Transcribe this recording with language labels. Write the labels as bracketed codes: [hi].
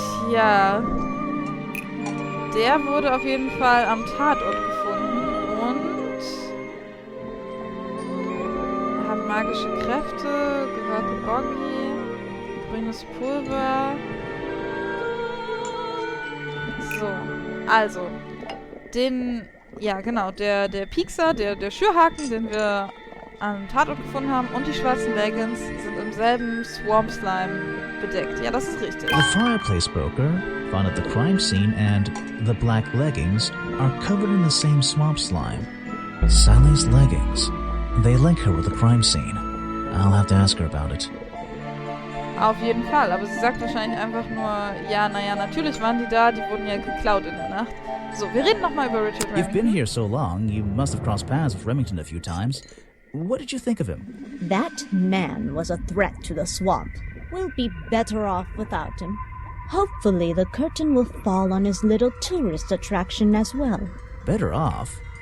[de] Tja. Der wurde auf jeden Fall am Tatort gefunden und hat magische Kräfte, gehört Boggy, grünes Pulver. So, also, der Piekser, der Schürhaken, den wir am Tatort gefunden haben, und die schwarzen Leggings sind im selben Swamp Slime bedeckt. Ja, das ist richtig. [en] The fireplace poker found at the crime scene and the black leggings are covered in the same swamp slime. Sally's leggings. They link her with the crime scene. I'll have to ask her about it. [de] Auf jeden Fall, aber sie sagt wahrscheinlich einfach nur, ja, naja, natürlich waren die da, die wurden ja geklaut in der Nacht. So, wir reden nochmal über Richard Remington. [en] You've been here so long, you must have crossed paths with Remington a few times. What did you think of him? That man was a threat to the swamp. We'll be better off without him. Hopefully the curtain will fall on his little tourist attraction as well. Better off?